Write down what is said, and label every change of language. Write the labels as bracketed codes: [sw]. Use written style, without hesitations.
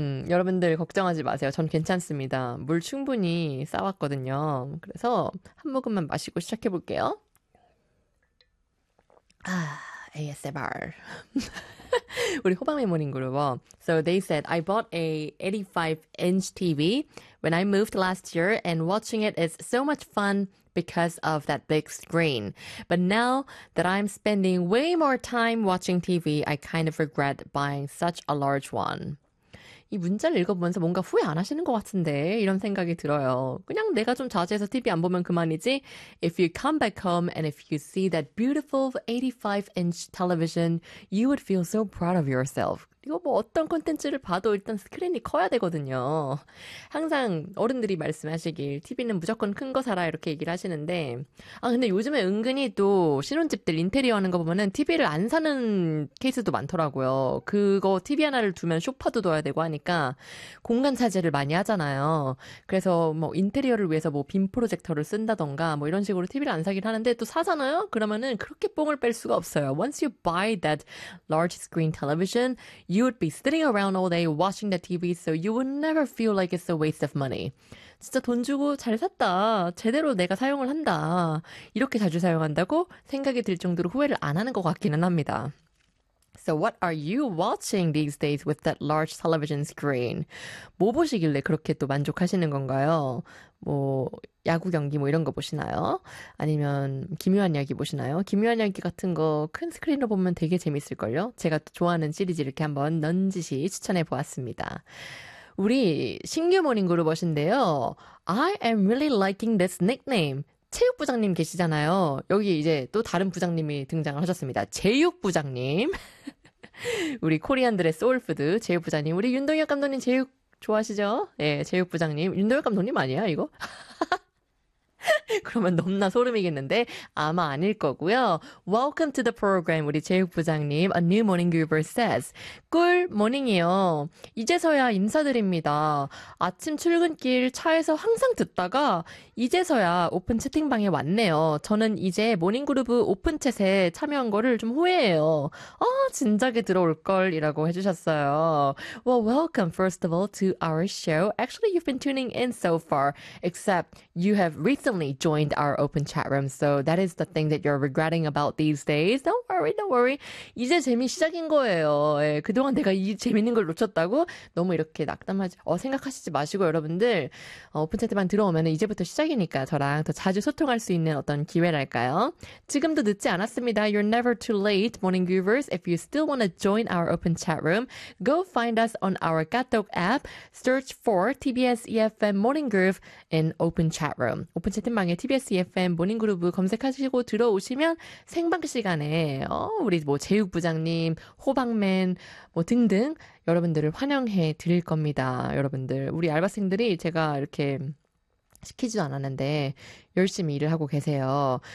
[ko] 여러분들 걱정하지 마세요. 전 괜찮습니다. 물 충분히 싸왔거든요. 그래서 한 모금만 마시고 시작해 볼게요. 아, ASMR. 우리 호박맨 모닝 그룹어. [en] So they said I bought a 85-inch TV when I moved last year and watching it is so much fun because of that big screen. But now that I'm spending way more time watching TV, I kind of regret buying such a large one. [ko] 이 문자를 읽어보면서 뭔가 후회 안 하시는 것 같은데 이런 생각이 들어요. 그냥 내가 좀 자제해서 TV 안 보면 그만이지. [en] If you come back home and if you see that beautiful 85-inch television, you would feel so proud of yourself. [ko] 이거 뭐 어떤 콘텐츠를 봐도 일단 스크린이 커야 되거든요. 항상 어른들이 말씀하시길 TV는 무조건 큰거 사라 이렇게 얘기를 하시는데 아 근데 요즘에 은근히 또 신혼집들 인테리어 하는 거 보면은 TV를 안 사는 케이스도 많더라고요. 그거 TV 하나를 두면 소파도 둬야 되고 하니까 공간 차지를 많이 하잖아요. 그래서 뭐 인테리어를 위해서 뭐빔 프로젝터를 쓴다던가 뭐 이런 식으로 TV를 안 사긴 하는데 또 사잖아요? 그러면은 그렇게 뽕을 뺄 수가 없어요. [en] Once you buy that large screen television, you would be sitting around all day watching the TV, so you would never feel like it's a waste of money. [ko] 진짜 돈 주고 잘 샀다. 제대로 내가 사용을 한다. 이렇게 자주 사용한다고 생각이 들 정도로 후회를 안 하는 것 같기는 합니다. [en] So what are you watching these days with that large television screen? [ko] 뭐 보시길래 그렇게 또 만족하시는 건가요? 뭐 야구 경기 뭐 이런 거 보시나요? 아니면 기묘한 이야기 보시나요? 기묘한 이야기 같은 거큰 스크린으로 보면 되게 재밌을걸요? 제가 또 좋아하는 시리즈 이렇게 한번 넌지시 추천해 보았습니다. 우리 신규 모닝 그룹어신데요. [en] I am really liking this nickname. [ko] 체육 부장님 계시잖아요. 여기 이제 또 다른 부장님이 등장을 하셨습니다. 제육 부장님. 우리 코리안들의 소울푸드 제육 부장님. 우리 윤동혁 감독님 제육 좋아하시죠? 예, 제육 부장님. 윤동혁 감독님 아니야, 이거? 그러면 넘나 소름이겠는데 아마 아닐 거고요. [en] Welcome to the program, [ko] 우리 제육 부장님. [en] A new morning goober says, [ko] 꿀 모닝이요. 이제서야 인사드립니다. 아침 출근길 차에서 항상 듣다가 이제서야 오픈 채팅방에 왔네요. 저는 이제 모닝 그룹 오픈 챗에 참여한 거를 좀 후회해요. 진작에 들어올 걸이라고 해주셨어요. [en] Well, welcome first of all to our show. Actually, you've been tuning in so far, except you have recently joined our open chat room, so that is the thing that you're regretting about these days. Don't worry, don't worry. [ko] 이제 재미 시작인 거예요. 예, 그동안 내가 이 재밌는 걸 놓쳤다고 너무 이렇게 낙담하지, 생각하시지 마시고 여러분들 오픈 채팅방 들어오면 이제부터 시작이니까 저랑 더 자주 소통할 수 있는 어떤 기회랄까요? 지금도 늦지 않았습니다. [en] You're never too late, morning viewers. If you still want to join our open chat room, go find us on our Kakao app. Search for TBS EFM Morning Groove in open chat room. [ko] 오픈 채팅 방에 TBS EFM 모닝 그룹 검색하시고 들어오시면 생방 시간에 우리 뭐 제육 부장님, 호박맨 뭐 등등 여러분들을 환영해 드릴 겁니다. 여러분들 우리 알바생들이 제가 이렇게 시키지도 않았는데 열심히 일을 하고 계세요.